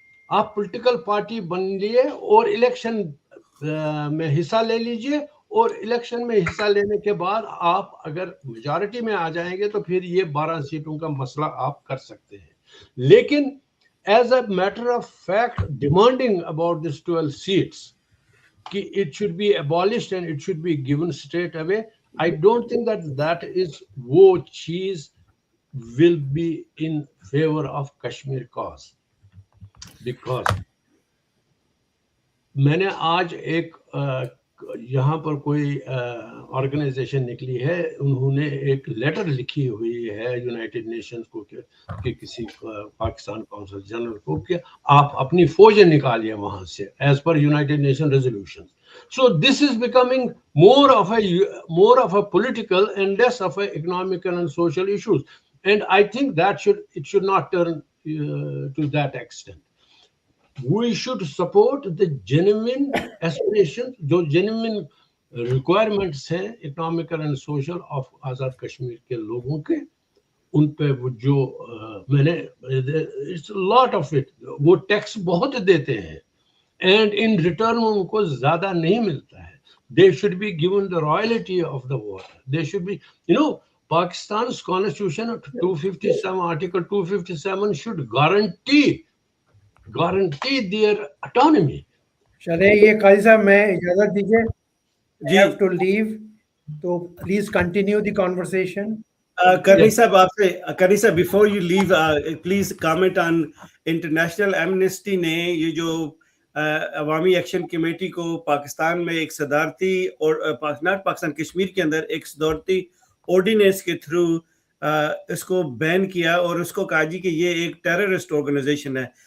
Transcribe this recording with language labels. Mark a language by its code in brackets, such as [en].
[ur] آپ political party بن لیے اور الیکشن میں حصہ لے لیجئے, اور الیکشن میں حصہ لینے کے بعد آپ اگر میجارٹی میں آ جائیں گے تو پھر یہ 12 سیٹوں کا مسئلہ آپ کر سکتے ہیں. لیکن [en] as a matter of fact demanding about this 12 seats ki it should be abolished and it should be given straight away, I don't think that is wo cheese will be in favor of Kashmir cause. Because [ur] میں نے آج ایک یہاں پر کوئی organization نکلی ہے, انہوں نے ایک لیٹر لکھی ہوئی ہے یونائٹڈ نیشنز کو کہ کسی پاکستان کونسل جنرل کو کہ آپ اپنی فوجیں نکالیے وہاں سے as per United nation resolution. [en] So this is becoming more of a political and less of a economical and social issues, and I think that it should not turn to that extent. We should support the genuine aspirations, [ur] جو [en] genuine requirements [ur] ہیں [en] economical and social of [ur] Azad Kashmir کے لوگوں کے, ان پہ جو میں نے [en] it's a lot of it, [ur] وہ ٹیکس بہت دیتے ہیں [en] and in return [ur] ان کو زیادہ نہیں ملتا ہے. [en] They should be given the royalty of the water. They should be, Pakistan's constitution 257, article 257 should guarantee their autonomy. [ur] چلے یہ قاضی صاحب میں اجازت دیجیے, [en] I have to leave, [ur] تو [en] Please continue the conversation. [ur] کرنی صاحب آپ سے, کرنی صاحب [en] before you leave please comment on [ur] international Amnesty نے یہ جو عوامی ایکشن کمیٹی کو پاکستان میں ایک صدارتی اور ناٹ پاکستان کشمیر کے اندر ایک صدارتی آرڈیننس کے تھرو اس کو بین کیا اور اس کو کہا جی کہ یہ ایک ٹیررسٹ آرگنائزیشن ہے.